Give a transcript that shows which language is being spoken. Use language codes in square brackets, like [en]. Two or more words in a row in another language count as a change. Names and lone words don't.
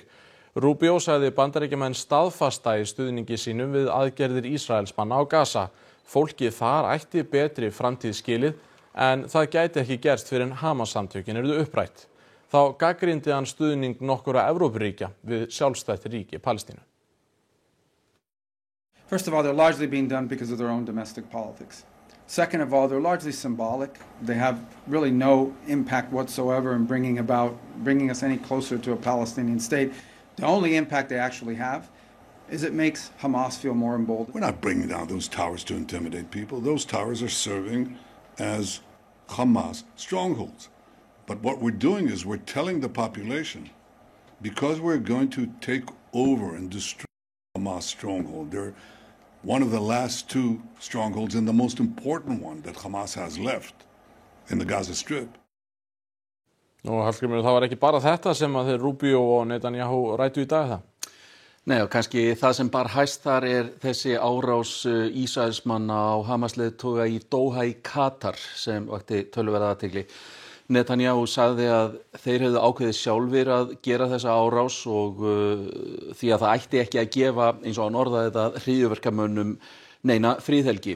[is] Rubio sagði Bandaríkjamenn staðfasta í stuðningi sínum við aðgerðir Ísraelsmanna á Gaza. Fólkið þar ætti betri framtíð skilið en það gæti ekki gerst fyrir en Hamas-samtökin yrðu upprætt. Þá gagnrýndi hann stuðning nokkurra Evrópuríkja við sjálfstætt ríki Palestínu. [en] First of all, they're largely being done because of their own domestic politics. Second of all, they're largely symbolic. They have really no impact whatsoever in bringing us any closer to a Palestinian state. The only impact they actually have is it makes Hamas feel more emboldened. We're not bringing down those towers to intimidate people. Those towers are serving as Hamas strongholds. But what we're doing is we're telling the population, because we're going to take over and destroy Hamas stronghold, they're one of the last 2 strongholds and the most important one that Hamas has left in the Gaza Strip. [is] Nú, Hallgrímur, það var ekki bara þetta sem að þeir Rubio og Netanyahu ræddu í dag það? Nei, og kannski það sem bar hæst þar þessi árás Ísraelsmanna á Hamas-leiðtoga í Doha í Katar sem vakti töluverða athygli. Netanyahu sagði að þeir hefðu ákveðið sjálfir að gera þessa árás og því að það ætti ekki að gefa, eins og hann orðaði þetta, hryðjuverkamönnum neina friðhelgi.